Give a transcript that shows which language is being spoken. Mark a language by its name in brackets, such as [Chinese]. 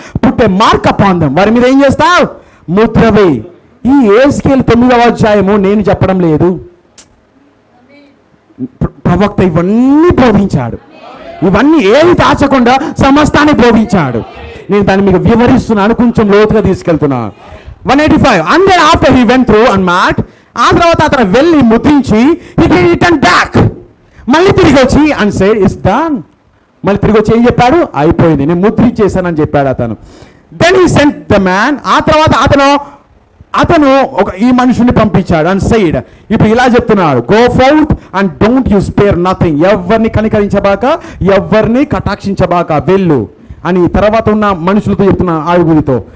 [English] put a mark upon them, [Telugu] వారి మీద ఏం చేస్తావు? ముద్ర వేయి. ఈ ఎస్కేల్ 9వ అధ్యాయము నేను చెప్పడం లేదు, ప్రవక్త ఇవన్నీ బోధించాడు. ఇవన్నీ ఏది దాచకుండా సమస్తాన్ని బోధించాడు. నేను దాన్ని మీకు వివరిస్తున్నాను, కొంచెం లోతుగా తీసుకెళ్తున్నాను. 185. [English] And then after he went through and marked, [Telugu] ఆ తర్వాత అతను వెళ్ళి ముద్రించి [English] he returned back, [Telugu] మళ్ళీ తిరిగి వచ్చి [English] and said it's done. [Telugu] మళ్ళీ తిరిగి వచ్చి ఏం చెప్పాడు? అయిపోయింది, నేను ముద్రించేశానని చెప్పాడు అతను. [English] Then he sent the man, [Telugu] ఆ తర్వాత అతను ఈ మనుషుని పంపించాడు. అండ్ సైడ్ ఇప్పుడు ఇలా చెప్తున్నాడు, [English] go forth and don't you spare nothing, [Telugu] ఎవరిని కనికరించబాక, ఎవరిని కటాక్షించబాక, వెళ్ళు అని తర్వాత ఉన్న మనుషులతో చెప్తున్న ఆరుగురితో.